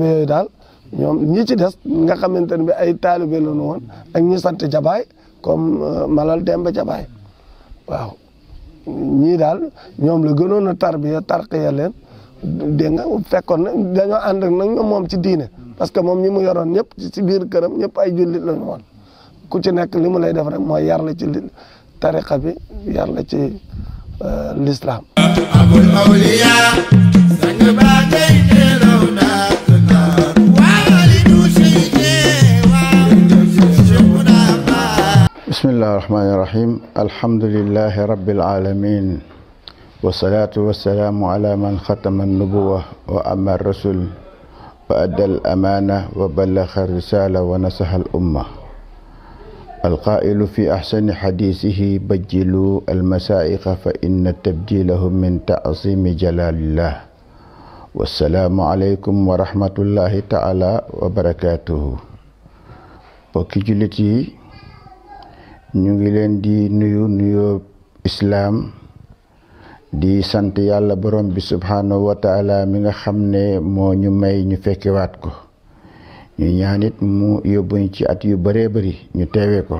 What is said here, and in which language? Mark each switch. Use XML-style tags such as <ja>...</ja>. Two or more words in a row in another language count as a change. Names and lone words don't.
<wo>yooyu daal ñoom ñi ci des nga xamante ne bi ay taalibe lañu woon ak ñi sant Jabaay comme Malal Demba Jabaay waaw ñii daal ñoom la gënoon a tarbiya tarqiya leen dégg nga fekkoon na dañoo ànd ak nag ñoom moom ci diine</wo> <fr>parce que</fr> <wo>moom ñi mu yoroon ñëpp ci biir këram ñëpp ay jullit lañu woon ku ci nekk li mu lay def rek mooy yar la ci tariqa bi yar la ci l'islam.</wo> <ar>أبو الأولياء</ar> <wo>sang ba ngay nelaw naatna waalidu seydi</wo> <ar>بسم الله الرحمن الرحيم الحمد لله رب العالمين والصلاة والسلام على من ختم النبوة وأم الرسل وأدى الأمانة وبلغ الرسالة ونصح الأمة القائل في أحسن حديثه بجلوا المسائق فإن تبجيلهم من تعظيم جلال الله والسلام عليكم ورحمة الله تعالى وبركاته</ar> <wo>bokki jullit yi ñu ngi leen di nuyu islaam di sant yàlla borom bi</wo> <ar>سبحانه وتعالى</ar> <wo>mi nga xam ne moo ñu may ñu fekkewaat ko ñu ñaanit mu yóbbuñ ci at yu bëree bëri ñu teewee ko.</wo>